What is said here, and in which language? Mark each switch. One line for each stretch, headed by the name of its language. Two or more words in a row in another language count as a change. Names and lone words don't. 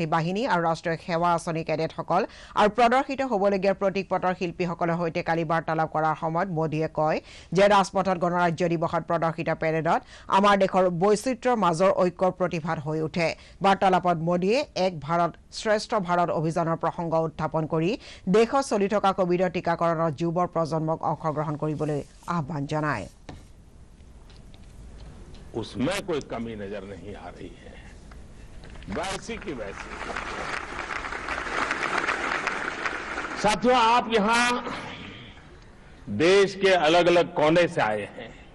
Assamese: বাহিনী আৰু ৰাষ্ট্ৰীয় সেৱা আঁচনি কেডেটসকল আৰু প্ৰদৰ্শিত হ'বলগীয়া প্ৰতীকপটৰ শিল্পীসকলৰ সৈতে কালি বাৰ্তালাপ কৰাৰ সময়ত মোদীয়ে কয় যে ৰাজপথত গণৰাজ্য দিৱসত প্ৰদৰ্শিত পেৰেডত আমাৰ দেশৰ বৈচিত্ৰ্যৰ মাজৰ ঐক্যৰ প্ৰতিভাত হৈ উঠে বাৰ্তালাপত মোদীয়ে এক ভাৰত শ্ৰেষ্ঠ ভাৰত অভিযানৰ প্ৰসংগ উত্থাপন কৰি দেশত চলি থকা কোভিডৰ টিকাকৰণৰ যুৱ প্ৰজন্মক অংশগ্ৰহণ কৰিবলৈ আহ্বান জনায়
Hindi: उसमें कोई कमी नजर नहीं आ रही है वैसी की वैसी साथियों आप यहां देश के अलग अलग कोने से आए हैं